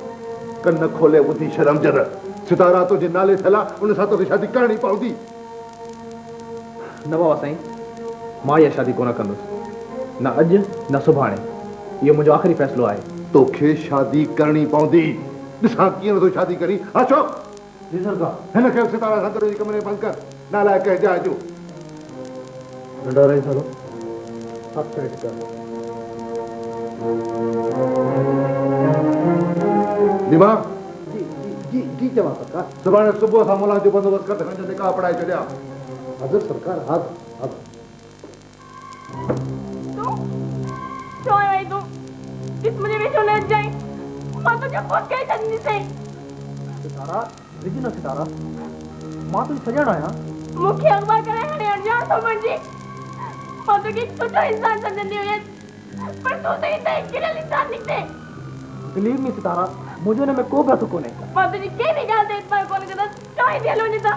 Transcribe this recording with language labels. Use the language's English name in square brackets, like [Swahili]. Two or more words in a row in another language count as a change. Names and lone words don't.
[Sindhi] कन खोले ॿुधी शर्म जर, सितारा तुंहिंजे नाले थियल आहे, उन सां तोखे शादी करणी पवंदी। न बाबा साईं, मां इहा शादी कोन कंदुसि, न अॼु न सुभाणे, इहो मुंहिंजो आख़िरी फ़ैसिलो आहे। तोखे शादी करणी पवंदी, ॾिसां कीअं नथो शादी करी। अशोक जी सरकार। हिन खे सितारा सां गॾु कमरे बंदि कर, नालाइक जाइ जो। नंढा रही सालो हथ साइड कर। दिमाग जी जी जी चवां सरकार। सुभाणे सुबुह सां मुला जो बंदोबस्त कर, हिन जो निकाह पढ़ाए छॾिया। हज़र सरकार। हा हा छो आयो आई तूं? इस मुझे भी छो न जाए, मां तुझे फोन करे छॾींदी से। सितारा रिजी न सितारा, मां तुंहिंजी सॼण आहियां। मूंखे अगवा करे हाणे अणॼाण थो बणिजी। मां तोखे सुठो इंसान सम्झंदी हुयसि, पर तूं त हिते किरल इंसान निकिते। [English] believe me [Sindhi] सितारा, मुंहिंजो हिन में को बि हथु कोन्हे। मां तुंहिंजी कंहिं बि ॻाल्हि ते इतबार कोन कंदसि, काई बि हलो वञे था।